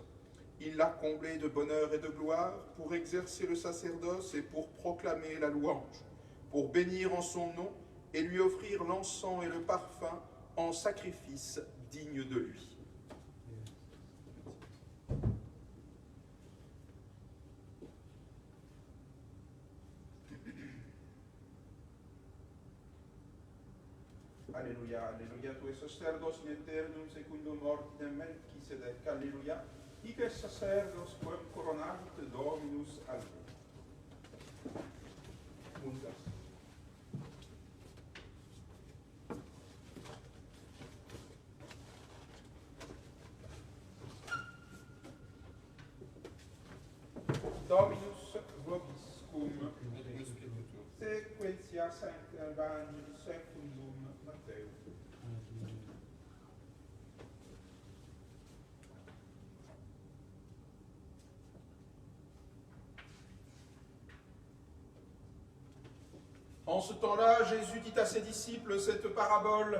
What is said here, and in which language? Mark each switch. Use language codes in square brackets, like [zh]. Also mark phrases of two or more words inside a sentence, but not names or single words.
[fr] Il l'a comblé de bonheur et de gloire pour exercer le sacerdoce et pour proclamer la louange, pour bénir en son nom et lui offrir l'encens et le parfum en sacrifice digne de lui. [la] Alléluia, alléluia, tu es sacerdos in aeternum secundum ordinem Melchisedec, alléluia, hic est sacerdos quem coronavit Dominus alve. Mundas. Dominus vobiscum, sequentia Sancti Evangeli secundum Matteo. [fr] En ce temps-là, Jésus dit à ses disciples cette parabole.